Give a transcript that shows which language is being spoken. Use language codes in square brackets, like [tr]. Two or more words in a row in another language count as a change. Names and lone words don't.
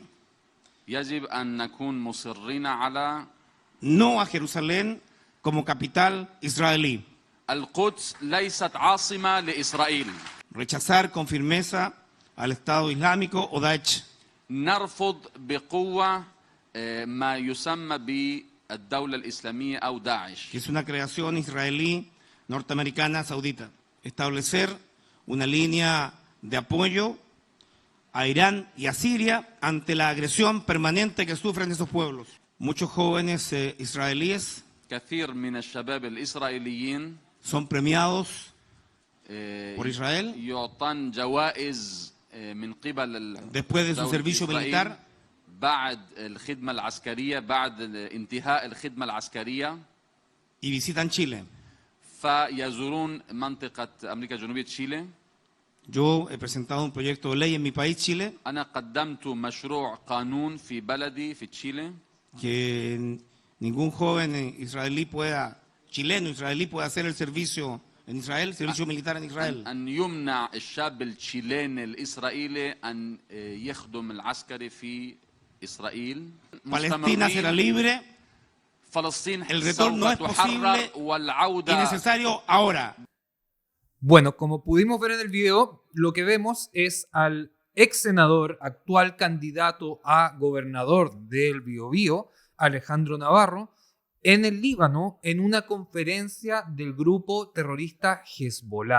[ar] يجب أن نكون مصرين على [es] no a Jerusalén como capital israelí. [ar] القدس ليست عاصمة لإسرائيل. [es] Rechazar con firmeza al Estado Islámico o Daesh. [ar] نرفض بقوة ما يسمى بالدولة الإسلامية أو داعش. [es] Que es una creación israelí, norteamericana, saudita. Establecer una línea de apoyo a Irán y a Siria ante la agresión permanente que sufren esos pueblos. Muchos jóvenes israelíes [ar] كثير من الشباب الإسرائيليين [es] son premiados por Israel [ar] يعطون جوائز من قبل [es] después de su servicio militar [ar] بعد الخدمة العسكرية بعد انتهاء الخدمة العسكرية [es] y visitan Chile. [ar] فيزورون منطقة أمريكا الجنوبية تشيلي. [es] Yo he presentado un proyecto de ley en mi país, Chile, [ar] أنا قدمت مشروع قانون في بلدي في تشيلي [es] que ningún joven chileno israelí pueda hacer el servicio en Israel, servicio militar en Israel. [ar] أن يمنع الشاب التشيليني الإسرائيلي أن يخدم العسكري في إسرائيل. [es] Palestina será libre, [ar] فلسطين [es] el retorno es [ar] سوف [es] posible [ar] تحرر والعودة [es] y necesario ahora. Bueno, como pudimos ver en el video, lo que vemos es al ex senador, actual candidato a gobernador del Biobío, Alejandro Navarro, en el Líbano, en una conferencia del grupo terrorista Hezbollah.